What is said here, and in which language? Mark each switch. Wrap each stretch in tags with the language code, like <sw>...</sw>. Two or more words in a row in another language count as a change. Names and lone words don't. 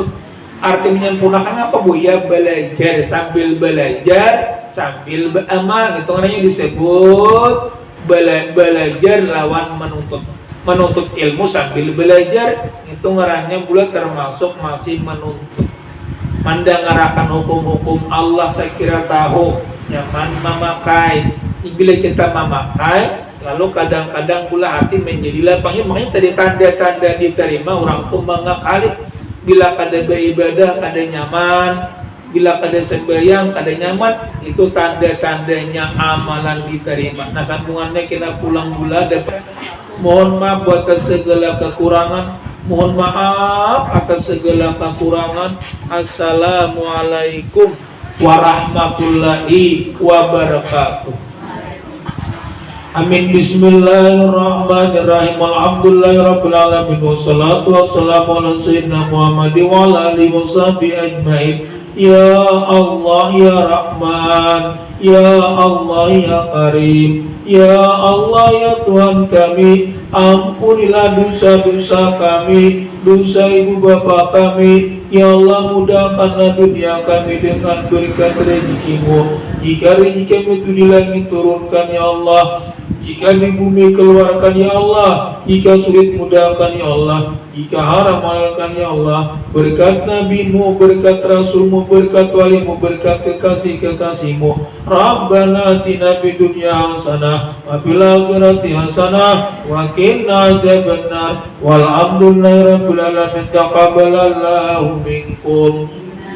<bjn>Arti menyempurnakan apa Bu? Ya belajar sambil belajar sambil beramal, itu namanya disebut belajar lawan menuntut ilmu sambil belajar, itu ngarannya pula termasuk masih menuntut. Mendengarkan hukum-hukum Allah saya kira tahu nyaman memakai. Bila kita memakai lalu kadang-kadang pula hati menjadi lapangnya. Makanya tadi tanda-tanda diterima orang tuh mengakali. Bila kada beribadah kada nyaman, bila kada sembahyang kada nyaman, itu tanda-tandanya amalan diterima. Nah sambungannya kita pulang pula dapat mohon maaf atas segala kekurangan. Mohon maaf atas segala kekurangan.</bjn> <ar>السلام عليكم ورحمة الله وبركاته. Amin. بسم الله الرحمن الرحيم. الحمد لله رب العالمين والصلاة والسلام على سيدنا محمد وعلى آله وصحبه أجمعين. يا الله يا رحمن، يا الله يا كريم، يا الله</ar> <id>ya Tuhan kami, ampunilah dosa-dosa kami, dosa ibu bapa kami.</id> <ar>يا الله,</ar> <id>mudahkanlah dunia kami dengan berkat rezeki-Mu. Jika rezeki-Mu itu di langit turunkan</id> <ar>يا الله,</ar> <id>jika di bumi keluarkan</id> <ar>يا الله,</ar> <id>jika sulit mudahkan</id> <ar>يا الله,</ar> <id>jika haram halalkan</id> <ar>يا الله.</ar> <id>Berkat Nabi-Mu, berkat Rasul-Mu, berkat wali-Mu, berkat kekasih-kekasih-Mu.</id> <ar>ربنا آتنا في الدنيا حسنة وفي الآخرة حسنة وقنا عذاب النار. والحمد لله رب العالمين. تقبل الله منكم.</ar>